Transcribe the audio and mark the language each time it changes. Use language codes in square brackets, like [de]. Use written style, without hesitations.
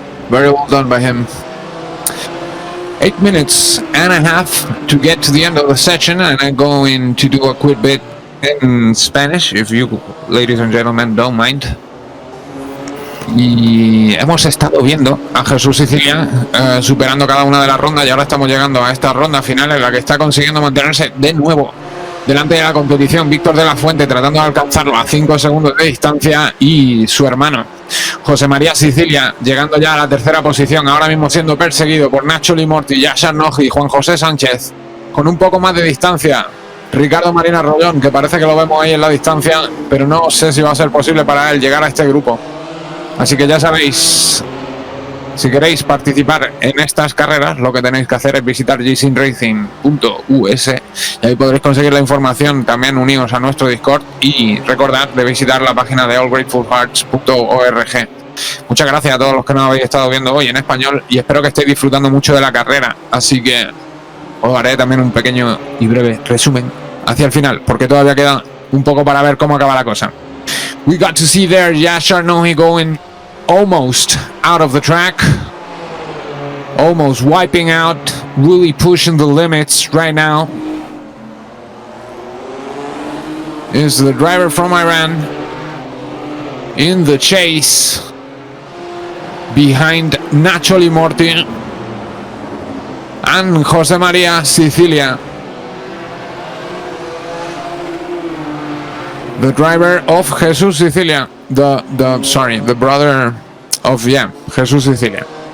[en] Very well done by him. 8 minutes and a half to get to the end of the session, and I'm going to do a quick bit in Spanish, if you ladies and gentlemen don't mind. [es] Y hemos estado viendo a Jesús Sicilia superando cada una de las rondas, y ahora estamos llegando a esta ronda final en la que está consiguiendo mantenerse de nuevo delante de la competición. Víctor de la Fuente tratando de alcanzarlo a 5 segundos de distancia, y su hermano José María Sicilia llegando ya a la tercera posición, ahora mismo siendo perseguido por Nacho Limorti, Yashar Noji y Juan José Sánchez, con un poco más de distancia Ricardo Marina Rollón, que parece que lo vemos ahí en la distancia, pero no sé si va a ser posible para él llegar a este grupo. Así que ya sabéis, si queréis participar en estas carreras, lo que tenéis que hacer es visitar gsingracing.us y ahí podréis conseguir la información. También unidos a nuestro Discord y recordad de visitar la página de allgratefulhearts.org. Muchas gracias a todos los que nos habéis estado viendo hoy en español y espero que estéis disfrutando mucho de la carrera. Así que os haré también un pequeño y breve resumen hacia el final, porque todavía queda un poco para ver cómo acaba la cosa. [en] We got to see there Yashar Nohi going almost out of the track, almost wiping out, really pushing the limits right now. Is the driver from Iran in the chase behind Nacho Limorti and José María Sicilia, the driver of Jesus Sicilia, the brother of Jesus Sicilia.